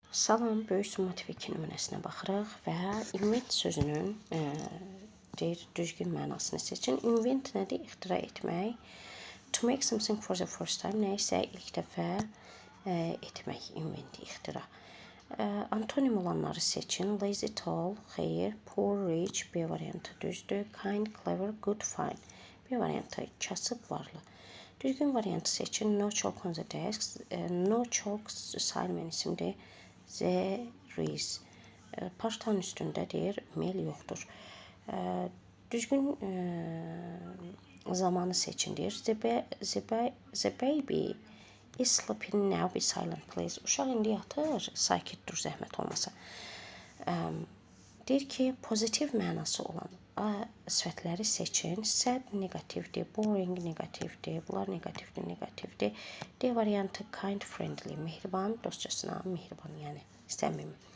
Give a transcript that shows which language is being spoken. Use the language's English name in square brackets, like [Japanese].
[Azerbaijani] Salam, böyük summativ 2 nümunəsinə baxırıq və invent sözünün deyir, düzgün mənasını seçin. Invent nədir? İxtira etmək. [English] To make something for the first time, [Azerbaijani] nə isə ilk dəfə etmək, [English] invent, ixtira. [Azerbaijani] Antonim olanları seçin. [English] Lazy, tall, [Azerbaijani] xeyir. [English] Poor, rich, [Azerbaijani] B variantı düzdür. [English] Kind, clever, good, fine. [Azerbaijani] B variantı kasıb, varlı. Düzgün variantı seçin. [English] No chalk on the desk. No chalk [Azerbaijani] sayılmayan isimdir. [English] There is. [Azerbaijani] Partanın üstündə deyir, mel yoxdur. Düzgün zamanı seçin deyir. [English] The baby is sleeping now, be silent please. [Azerbaijani] Uşaq indi yatır, sakit dur, zəhmət olmasa. Deyir ki, pozitiv mənası olan sifətləri seçin. Sad negativdir, boring negativdir, bunlar negativdir. D variantı kind, friendly, mehriban, dostcasına mehriban, yəni səmimi.